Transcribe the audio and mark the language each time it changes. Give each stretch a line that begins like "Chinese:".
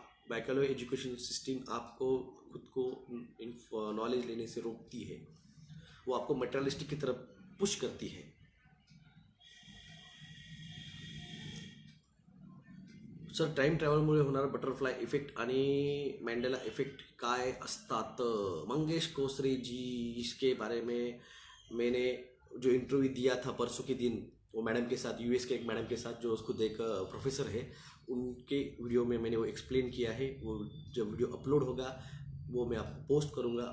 Hindi: Macaulay education system आपको खुद को नॉलेज लेने से रोकती है, वो आपको मटेरियलिस्टिक की तरफ पुश करती है।
Marathi: सर टाइम ट्रॅव्हलमुळे होणारा बटरफ्लाय इफेक्ट आणि मॅन्डेला इफेक्ट काय असतात?
Hindi: मंगेश कोसरे जी, इसके बारे में मैंने जो इंटरव्यू दिया था परसों के दिन, वो मैडम के साथ, यूएस के एक मैडम के साथ जो उसको देख प्रोफेसर है, उनके वीडियो में मैंने वो एक्सप्लेन किया है। वो जब वीडियो अपलोड होगा वो मैं आपको पोस्ट करूँगा।